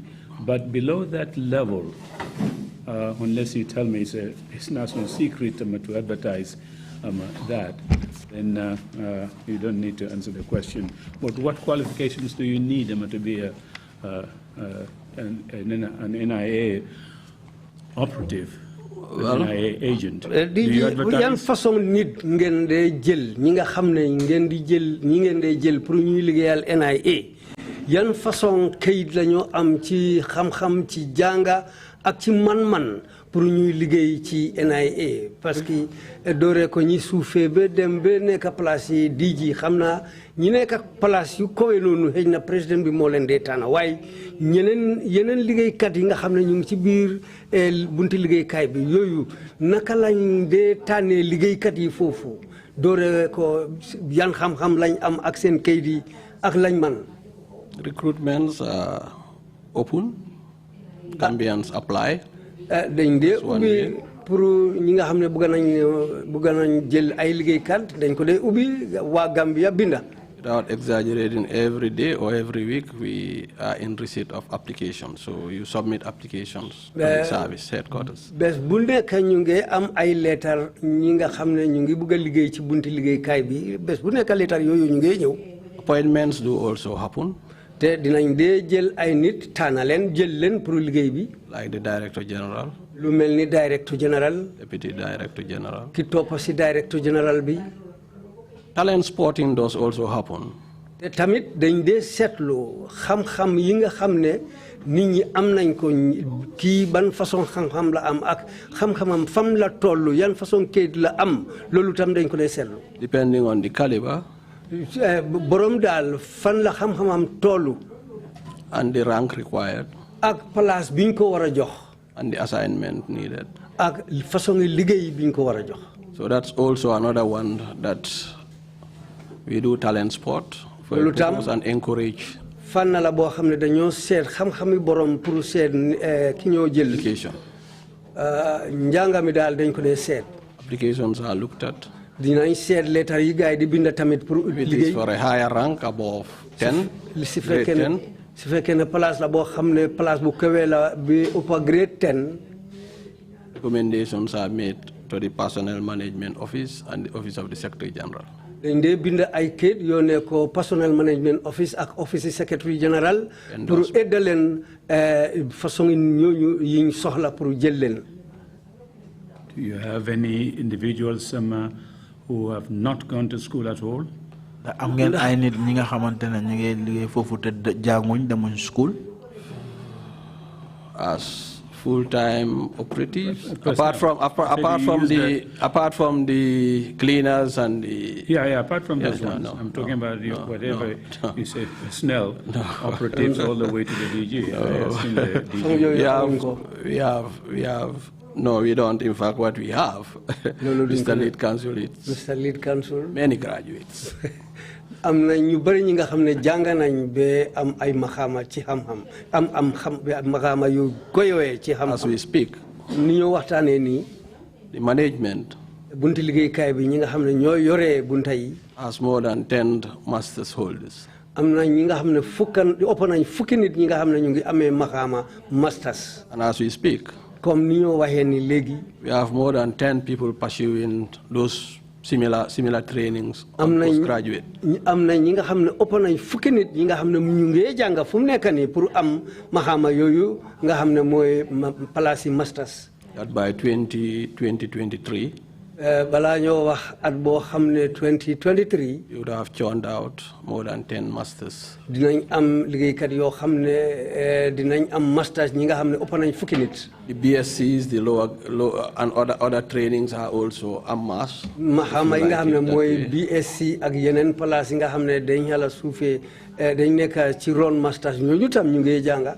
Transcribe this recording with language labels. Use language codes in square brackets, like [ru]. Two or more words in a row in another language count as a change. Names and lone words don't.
[en] But below that level, unless you tell me it's national secret to advertise that, then you don't need to answer the question. But what qualifications do you need to be an NIA operative, an NIA agent? Do you advertise? [wo] yan façon nit ngeen dee jël ñi nga xam ne ngeen di jël ñi ngeen dee jël pour ñuy liggéeyal NIA yan façon kayit la ñoo am ci xam-xam ci jànga ak ci man-man pour ñuy liggéey ci NIA [fr] parce que [wo] dooree ko ñi suufee ba dem ba nekk place yi DG xam naa ñi nekk place yu kowe noonu xëy na président bi moo leen dee tànn waaye yeneen liggéeykat yi nga xam ne ñu ngi ci biir bunti liggéeykaay bi yooyu naka lañ dee tànnee liggéeykat yi foofu dooree ko yan xam-xam lañ am ak seen kayit yi ak lañ man. [en] Recruitments open. Gambians apply. [wo] dañ dee ubbi pour ñi nga xam ne bëgg nañ jël ay liggéeykat dañ ko dee ubbi waa Gambia binda. [en] Without exaggerating, every day or every week we are in receipt of applications. So you submit applications to the service headquarters. [wo] Bes bu nekk ñu ngi am ay letter ñi nga xam ne ñu ngi bëgg a liggéey ci bunti liggéeykaay bi bes bu nekk letter yooyu ñu ngi ñëw. [en] Appointments do also happen. [wo] Te dinañ dee jël ay nit tànn leen jël leen pour liggéey bi. [en] Like the Director General. [wo] Lu mel ni Director General. [en] Deputy Director General. [wo] Ki topp si Director General bi. [en] Talent spotting does also happen. [wo] Te tamit dañ dee seetlu xam-xam yi nga xam ne nit ñi am nañ ko kii ban façon xam-xam la am ak xam-xamam fam la toll yan façon kayit la am loolu tam dañ ko dee seetlu. [en] Depending on the caliber. [wo] Borom daal fan la xam-xamam toll. [en] And the rank required. [wo] Ak place biñ ko war a jox. [en] And the assignment needed. [wo] Ak façon liggéey biñ ko war a jox. [en] So that's also another one that we do talent spot for and encourage. [wo] Fan la boo xam ne dañoo seet xam-xami borom pour seet ki ñoo jël. [en] Application. [wo] Njàngami daal dañ ko dee seet. [en] Applications are looked at. [wo] Dinañ seet letter yi gars yi di bind tamit pour liggéey. [en] It is for a higher rank above 10. [wo] Si fekkee ne place la boo xam ne place bu kawe la bi ëpp grade 10. [en] Recommendations are made to the Personnel Management Office and the Office of the Secretary General. [wo] Dañ dee bind ay kayit yónnee ko Personnel Management Office ak Office Secretary General [fr] pour aider [wo] leen façon ñooñu yiñ soxla pour jël leen. [en] Do you have any individuals who have not gone to school at all? [wo] Am ngeen ay nit ñi nga xamantene ñu ngi liggéey fofu te jànguñ demuñ school? [en] As full-time operatives, apart from the cleaners and the apart from those ones. I'm talking about whatever you say, personnel operatives all the way to the DG. We have. No, we don't. In fact, what we have, Mr. Lead Counsel, Mr. Lead Counsel, many graduates. [wo] am na ñu bari ñi nga xam ne jàng nañ ba am ay maxaama ci xam-xam am maxaama yu koyowee ci xam-xam. [en] As we speak, [wo] ni ñu waxtaanee nii. [en] the management. [wo] bunti liggéeykaay bi ñi nga xam ne ñoo yoree bunta yi. [en] has more than 10 masters holders. [wo] am na ñi nga xam ne ëpp nañ fukki nit ñi nga xam ne ñu ngi amee maxaama masters. [en] And as we speak, [wo] comme ni ñoo waxee ni léegi. [en] we have more than 10 people pursuing those similar trainings of postgraduate. [wo] am na ñi nga xam ne ëpp nañ fukki nit ñi nga xam ne ñu ngi jàng fu mu nekk nii pour am maxaama yooyu nga xam ne mooy place yi masters. [en] That by 2023. [wo] balaa ñoo wax at boo xam ne 2023. [en] you would have churned out more than 10 masters. [wo] dinañ am liggéeykat yoo xam ne dinañ am masters ñi nga xam ne ëpp nañ fukki nit. [en] The BScs, the lower and other trainings are also en masse. [wo] maxaama yi nga xam ne mooy BSc ak yeneen place yi nga xam ne dañ yàlla suufee dañ nekk ci ron masters ñooñu tam ñu ngi jànga.